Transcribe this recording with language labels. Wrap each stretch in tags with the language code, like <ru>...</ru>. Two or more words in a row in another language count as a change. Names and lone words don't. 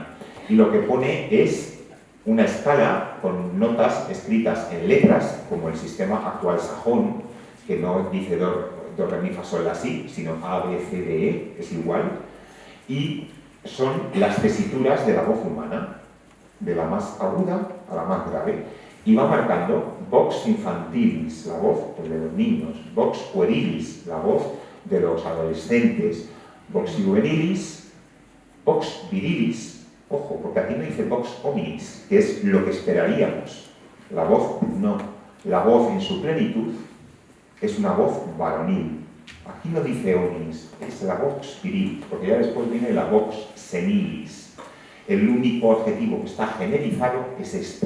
<es>Y lo que pone es una escala con notas escritas en letras, como el sistema actual sajón, que no dice do, re, mi, fa, sol, la, si, sino A, B, C, D, E, es igual. Y son las tesituras de la voz humana, de la más aguda a la más grave. Y va marcando</es> <la>vox infantilis,</la> <es>la voz de los niños,</es> <la>vox puerilis,</la> <es>la voz de los adolescentes,</es> <la>vox juvenilis, vox virilis,</la> <es>ojo, porque aquí no dice</es> <la>vox hominis,</la> <es>que es lo que esperaríamos. La voz no, la voz en su plenitud es una voz varonil. Aquí no dice hominis, es la vox viril, porque ya después viene la</es> <la>vox senilis.</la> <es>El único adjetivo que está generalizado es este.</es>